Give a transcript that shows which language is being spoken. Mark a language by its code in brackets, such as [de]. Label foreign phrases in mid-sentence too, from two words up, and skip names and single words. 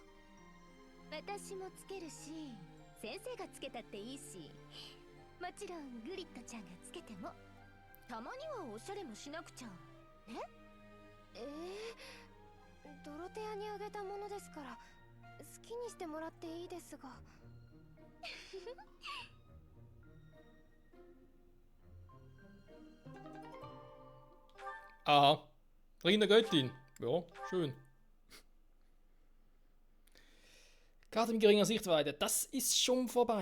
[ja] 私もつけるし、先生がつけたっていいし、もちろんグリッドちゃんがつけても。たまにはおしゃれもしなくちゃね。ドロテアにあげたものですから好きにしてもらっていいですが。 [de] Aha. Ring der Göttin. Ja, schön. Karte mit geringer Sichtweite. Das ist schon vorbei.